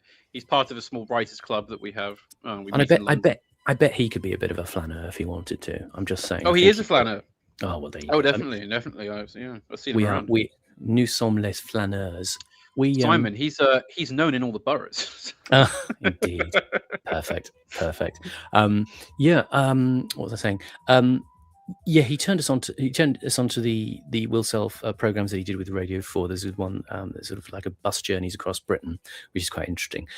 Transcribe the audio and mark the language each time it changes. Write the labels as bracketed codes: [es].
[en] He's part of a small writers club that we have. And I bet he could be a bit of a flaneur if he wanted to. I'm just saying. Oh, he is a flaneur. Oh well, there you go. Definitely. I've seen him around. [fr] Nous sommes les flâneurs. [en] Simon, he's known in all the boroughs. Indeed. Perfect. What was I saying? Yeah, he turned us onto the Will Self programs that he did with Radio 4. There's one that's sort of like a bus journeys across Britain, which is quite interesting.